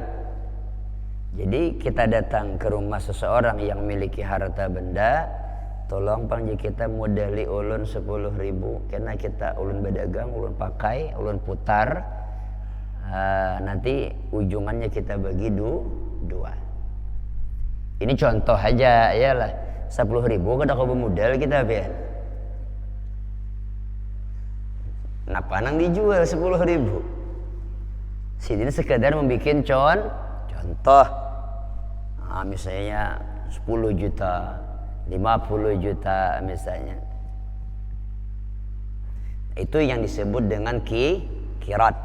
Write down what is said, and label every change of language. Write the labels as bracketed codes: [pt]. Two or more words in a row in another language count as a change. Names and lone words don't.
[id] Jadi kita datang ke rumah seseorang yang memiliki harta benda, tolong pang kita modali ulun 10.000, karena kita ulun berdagang, ulun pakai, ulun putar, nanti ujungannya kita bagi dua. Ini contoh aja ya lah, 10.000 kada kau bermodal kita pian. [bjn] Napa nang dijual 10.000? [id] Sini sekedar membuat contoh. Misalnya 10 juta, 50 juta misalnya. Itu yang disebut dengan qirat.